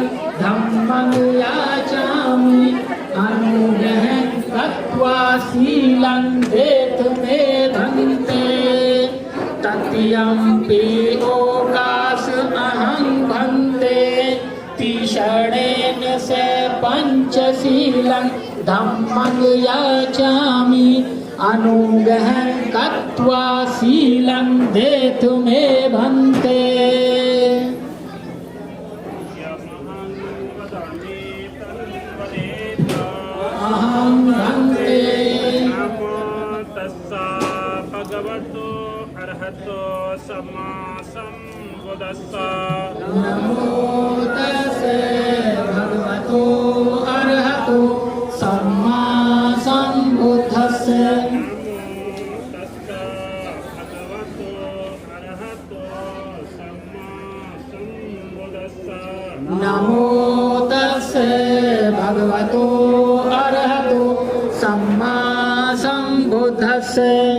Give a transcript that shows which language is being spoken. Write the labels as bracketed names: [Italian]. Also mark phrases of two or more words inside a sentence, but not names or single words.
[Pali] धम्मं याचामि अनुग्रह कृत्वा शीलं देतु मे भन्ते तृतीयम्पि ओकास अहं भन्ते शरणेन से पंचशीलं धम्मं याचामि अनुग्रह कृत्वा शीलं देतु मे भन्ते। अहं भन्ते नमो तस्सा भगवतो अरहतो सम्मा सम्बुद्धिस्सा। नमो तस्से भगवतो अरहतो सम्मा सम्बुद्धिस्से। नमो तस्से भगवतो अरहतो सम्मा सम्बुद्धिस्से।